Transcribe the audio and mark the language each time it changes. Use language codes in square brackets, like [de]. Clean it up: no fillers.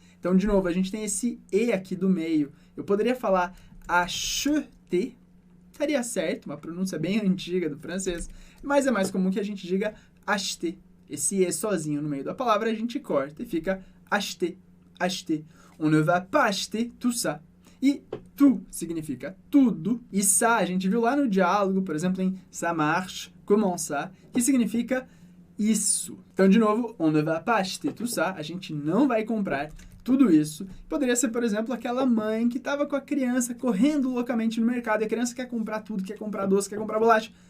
[pt] Então, de novo, a gente tem esse E aqui do meio. Eu poderia falar acheter, estaria certo, uma pronúncia bem antiga do francês, mas é mais comum que a gente diga acheter. Esse E sozinho no meio da palavra a gente corta e fica acheter, acheter. [fr] On ne va pas acheter tout ça. [pt] E tout significa tudo. E ça, a gente viu lá no diálogo, por exemplo, em [fr] ça marche, comment ça, [pt] que significa isso. Então, de novo, [fr] on ne va pas acheter tout ça. [pt] A gente não vai comprar tudo isso. Poderia ser, por exemplo, aquela mãe que estava com a criança correndo loucamente no mercado. E a criança quer comprar tudo, quer comprar doce, quer comprar bolacha.